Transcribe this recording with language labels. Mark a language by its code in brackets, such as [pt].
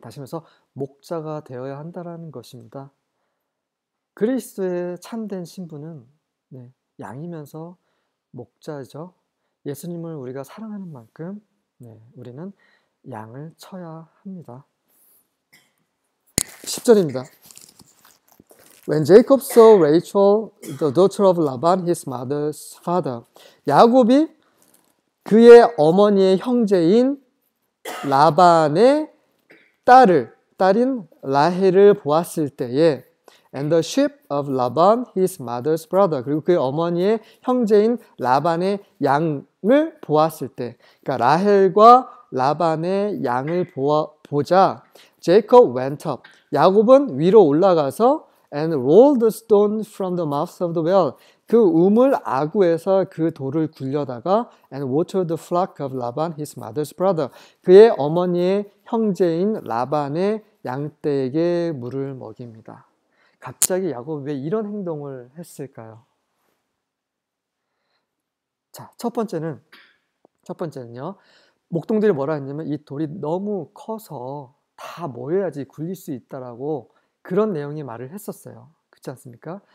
[ko] 다시 말해서 목자가 되어야 한다는 것입니다. 그리스도의 참된 신부는 양이면서 목자죠. 예수님을 우리가 사랑하는 만큼 우리는 양을 쳐야 합니다. 10절입니다. [en] When Jacob saw Rachel, the daughter of Laban, his mother's father. [ko] 야곱이 그의 어머니의 형제인 라반의 딸인 라헬을 보았을 때에 [en] and the sheep of Laban, his mother's brother. [ko] 그리고 그의 어머니의 형제인 라반의 양을 보았을 때, 그러니까 라헬과 라반의 양을 보자 [en] Jacob went up. [ko] 야곱은 위로 올라가서 [en] and rolled the stone from the mouth of the well. [ko] 그 우물 아구에서 그 돌을 굴려다가 [en] and watered the flock of Laban, his mother's brother. [ko] 그의 어머니의 형제인 라반의 양떼에게 물을 먹입니다. 갑자기 야곱이 왜 이런 행동을 했을까요? 자, 첫 번째는요. 목동들이 뭐라 했냐면 이 돌이 너무 커서 다 모여야지 굴릴 수 있다라고 그런 내용의 말을 했었어요. 그렇지 않습니까?